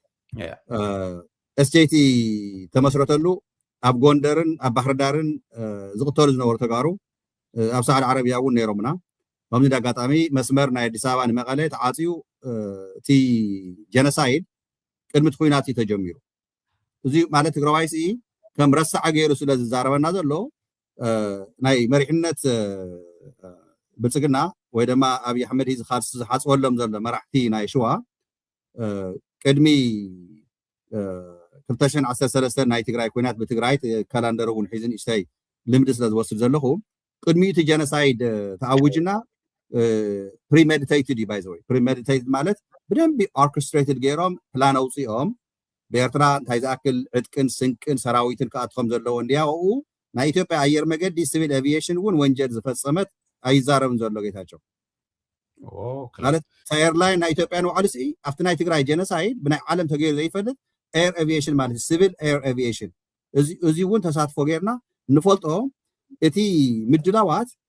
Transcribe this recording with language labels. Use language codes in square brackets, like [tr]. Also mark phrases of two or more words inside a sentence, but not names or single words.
[ti] SJT ተመስረተሉ ኣብ ጎንደርን ኣብ ባህር ዳርን ዝቅተሉ ዝነበሩ ተጋሩ ኣብ ሳዕል ዓረብያ እውን ነይሮምና በምዚ ዳጋጣሚ መስመር ናይ አዲስ አበባ ንመቀለ ተዓጽዩ እቲ ጀኖሳይድ ቅድሚት ኩናት ተጀሚሩ እዚ ማለት ትግራዋይሲ ከም ረሳዕ ገይሩ ስለ ዝዛረበና ዘሎ ናይ መሪሕነት ብልጽግና ወይ ድማ ኣብይ አሕመድ ሂዝ खास ዝሓጽወሎም ዘሎ መራሕቲ ናይ ሸዋ ቅድሚ 2013 ናይ ትግራይ ኩናት በትግራይ ካላንደር እውን ሒዝን እሽተይ ልምድ ስለ ዝወስድ ዘለኹ ቅድሚ እቲ ጀኖሳይድ ተዓውጅና [en] premeditated by the way premeditated [ti] ማለት በደንብ orchestrated ገይሮም ፕላን አውጽኦም በኤርትራ እንታይ ዝኣክል ዕጥቅን ስንቅን ሰራዊትን ካኣትኩም ዘለዎ እንዲያው ናይ ኢትዮጵያ አየር መንገዲ [en] civil aviation [ti] እውን ወንጀል ዝፈጸመት ኣይዛረብን ዘሎ ጌታቸው ማለት ኤርላይን ናይ ኢትዮጵያ ነው ዓልሲ ኣብቲ ናይ ትግራይ ጀኖሳይድ ብናይ ዓለም ተገይሩ ዘይፈልጥ ኤር አቪዬሽን ማለት [en] civil air aviation [ti] እዚ እውን ተሳትፎ ገይርና ንፈልጦ እቲ ምድላዋት